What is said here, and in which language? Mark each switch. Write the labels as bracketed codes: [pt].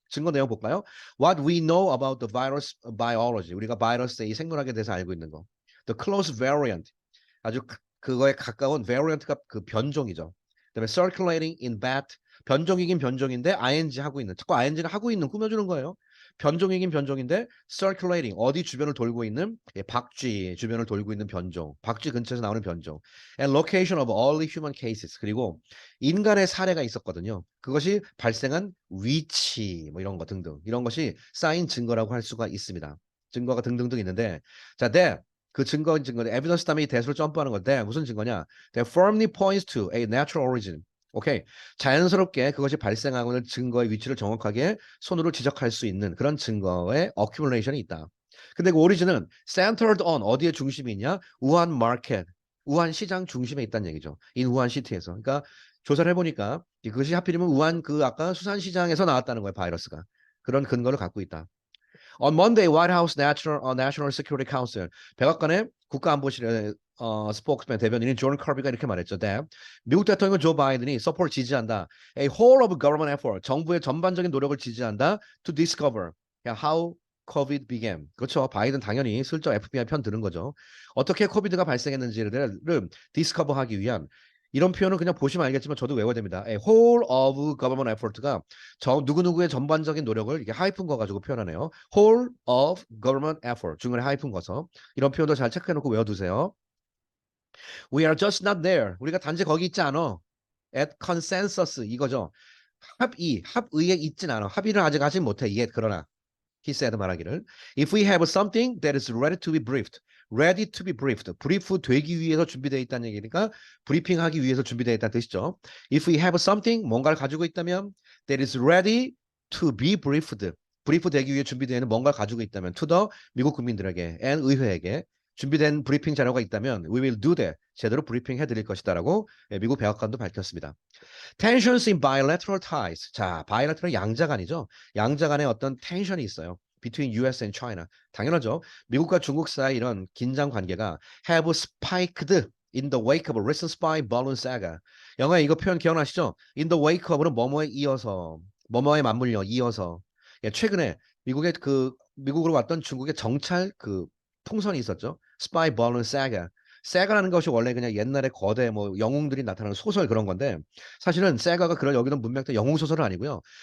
[ko] 증거 내용 볼까요? [en] What we know about the virus biology. [ko] 우리가 바이러스의 이 생물학에 대해서 알고 있는 거. [en] The close variant. [ko] 아주 그거에 가까운 variant가 그 변종이죠. [en] 그다음에 circulating in bat. [ko] 변종이긴 변종인데 ing 하고 있는. 자꾸 ing는 하고 있는 꾸며주는 거예요. 변종이긴 변종인데 circulating 어디 주변을 돌고 있는 박쥐 주변을 돌고 있는 변종. 박쥐 근처에서 나오는 변종. [en] And location of early human cases. [ko] 그리고 인간의 사례가 있었거든요. 그것이 발생한 위치 뭐 이런 거 등등. 이런 것이 쌓인 증거라고 할 수가 있습니다. 증거가 등등등 있는데 자, 그 증거 evidence 다음에 이 that으로 점프하는 건데 무슨 증거냐? [en] That firmly points to a natural origin. 오케이. [ko] 자연스럽게 그것이 발생하고 있는 증거의 위치를 정확하게 손으로 지적할 수 있는 그런 증거의 accumulation이 있다. 근데 그 오리진은 centered on 어디에 중심이 있냐? 우한 마켓, 우한 시장 중심에 있다는 얘기죠. in 우한 시티에서. 그러니까 조사를 해보니까 그것이 하필이면 우한 그 아까 수산시장에서 나왔다는 거예요, 바이러스가. 그런 근거를 갖고 있다. [en] On Monday, [ko] White House National Security Council 백악관의 국가안보실의 스포크스맨 대변인인 존 커비가 이렇게 말했죠. That 미국 대통령 조 바이든이 support 지지한다. [en] A whole of government effort [ko] 정부의 전반적인 노력을 지지한다. [en] To discover how COVID began. [ko] 그렇죠. 바이든 당연히 슬쩍 FBI 편 드는 거죠. 어떻게 코비드가 발생했는지를 디스커버하기 위한 이런 표현은 그냥 보시면 알겠지만 저도 외워야 됩니다. A whole of government effort가 누구누구의 전반적인 노력을 이렇게 하이픈 거 가지고 표현하네요. whole of government effort 중간에 하이픈 거서 이런 표현도 잘 체크해놓고 외워두세요. [en] We are just not there. [ko] 우리가 단지 거기 있지 않아. [en] At consensus 이거죠. [ko] 합의에 있진 않아. 합의를 아직 하지 못해. [en] yet [ko] 그러나 [en] he said [ko] 말하기를 [en] If we have something that is ready to be briefed. ready to be briefed. [ko] 브리프 되기 위해서 준비되어 있다는 얘기니까 브리핑하기 위해서 준비되어 있다는 뜻이죠. [en] If we have something [ko] 뭔가를 가지고 있다면 [en] that is ready to be briefed. [ko] 브리프 되기 위해 준비되어 있는 뭔가를 가지고 있다면 to the 미국 국민들에게 and 의회에게 준비된 브리핑 자료가 있다면 [en] we will do that. [ko] 제대로 브리핑 해드릴 것이다라고 미국 백악관도 밝혔습니다. [en] Tensions in bilateral ties. [ko] 자, bilateral 양자 간이죠. 양자 간에 어떤 텐션이 있어요. [en] Between US and China. [ko] 당연하죠. 미국과 중국 사이 이런 긴장 관계가 [en] have spiked in the wake of a recent spy balloon saga. [ko] 영화에 이거 표현 기억나시죠? In the wake of는 뭐뭐에 이어서, 뭐뭐에 맞물려 이어서. 예, 최근에 미국으로 왔던 중국의 정찰 그 풍선이 있었죠. [en] Spy balloon saga. [ko] 세가라는 것이 원래 그냥 옛날에 거대 뭐 영웅들이 나타나는 소설 그런 건데 사실은 세가가 그런 여기는 문맥도 영웅 소설은 아니고요.